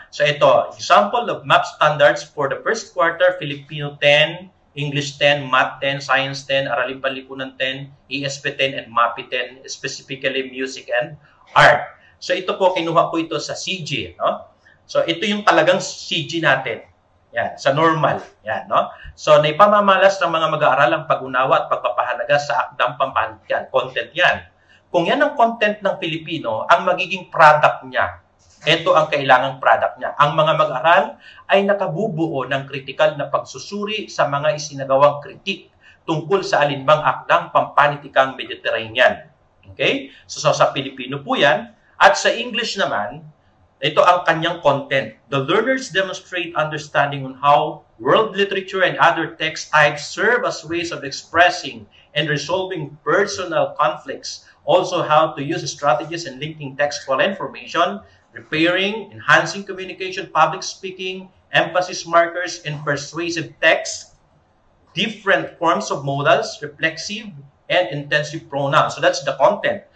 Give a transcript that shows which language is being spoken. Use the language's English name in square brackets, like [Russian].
[English] So, ito, example of math standards for the first quarter, Filipino 10, English 10, Math 10, Science 10, Araling Panlipunan 10, ESP 10, and MAPI 10, specifically Music and Art. [Filipino] So, ito po, kinuha ko ito sa CG. No? So, ito yung talagang CG natin. Yan, sa normal. Yan, no? So, naipamamalas ng mga mag-aaral ang pag-unawa at pagpapahalaga sa akdang pampanitikan. Content yan. Kung yan ang content ng Pilipino, ang magiging product niya, ito ang kailangang product niya. Ang mga mag-aaral ay nakabubuo ng kritikal na pagsusuri sa mga isinagawang kritik tungkol sa alinbang akdang pampanitikang Mediterranean. Okay? So, sa Pilipino po yan. At sa English naman, ito ang kanyang content. [English] The learners demonstrate understanding on how world literature and other text types serve as ways of expressing and resolving personal conflicts. Also, how to use strategies in linking textual information, repairing, enhancing communication, public speaking, emphasis markers, and persuasive text, different forms of modals, reflexive, and intensive pronouns. So that's the content.